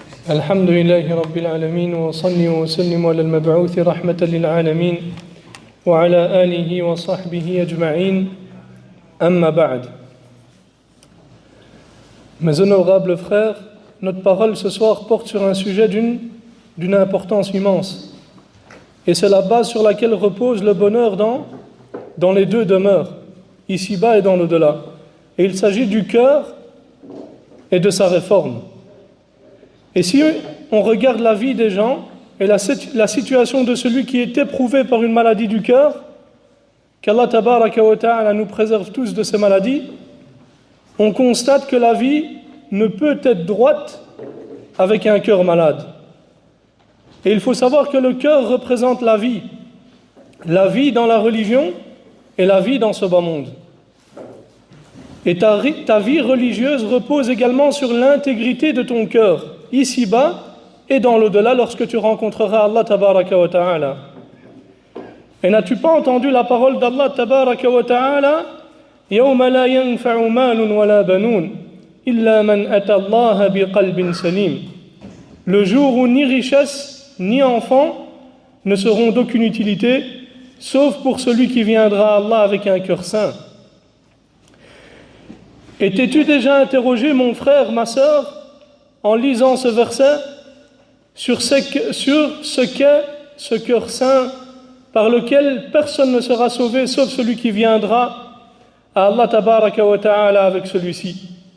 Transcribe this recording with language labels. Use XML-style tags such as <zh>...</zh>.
<ar>الحمد لله رب العالمين وصلي وسلم على المبعوث رحمة للعالمين وعلى آله وصحبه أجمعين أما بعد.</ar> <fr>Mes honorables frères, notre parole ce soir porte sur un sujet d'une importance immense. Et c'est la base sur laquelle repose le bonheur dans les deux demeures, ici-bas et dans l'au-delà. Et il s'agit du cœur et de sa réforme. Et si on regarde la vie des gens et la situation de celui qui est éprouvé par une maladie du cœur, qu'Allah tabaraka wa ta'ala nous préserve tous de ces maladies, on constate que la vie ne peut être droite avec un cœur malade. Et il faut savoir que le cœur représente la vie dans la religion et la vie dans ce bas monde. Et ta vie religieuse repose également sur l'intégrité de ton cœur, ici-bas et dans l'au-delà lorsque tu rencontreras Allah tabaraka wa ta'ala. Et n'as-tu pas entendu la parole d'Allah tabaraka wa ta'ala</fr> <ar>يَوْمَ لَا يَنْفَعُ مَالٌ وَلَا بَنُونَ إِلَّا مَنْ أَتَى اللَّهَ بِقَلْبٍ سَلِيمٍ.</ar> <fr>Le jour où ni richesse ni enfants ne seront d'aucune utilité sauf pour celui qui viendra à Allah avec un cœur sain. Et t'es-tu déjà interrogé, mon frère, ma sœur, en lisant ce verset, sur ce qu'est ce cœur saint par lequel personne ne sera sauvé sauf celui qui viendra à Allah tabaraka wa ta'ala avec celui-ci?</fr>